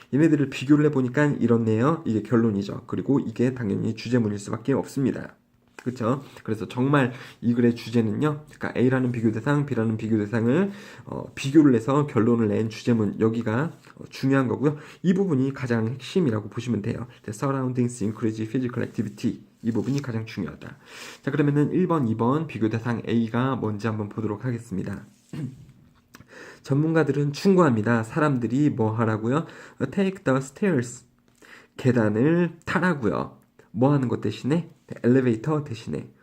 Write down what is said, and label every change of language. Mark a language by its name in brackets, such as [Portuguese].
[Korean] 얘네들을 비교를 해보니까 이렇네요. 이게 결론이죠. 그리고 이게 당연히 주제문일 수밖에 없습니다. 그렇죠? 그래서 정말 이 글의 주제는요. 그러니까 A라는 비교 대상, B라는 비교 대상을 비교를 해서 결론을 낸 주제문 여기가 중요한 거고요. 이 부분이 가장 핵심이라고 보시면 돼요. [English] The surroundings increase physical activity. [Korean] 이 부분이 가장 중요하다. 자, 그러면은 1번, 2번 비교 대상 A가 뭔지 한번 보도록 하겠습니다. 전문가들은 충고합니다. 사람들이 뭐 하라고요? [English] Take the stairs. [Korean] 계단을 타라고요. 뭐 하는 것 대신에? 엘리베이터 대신에.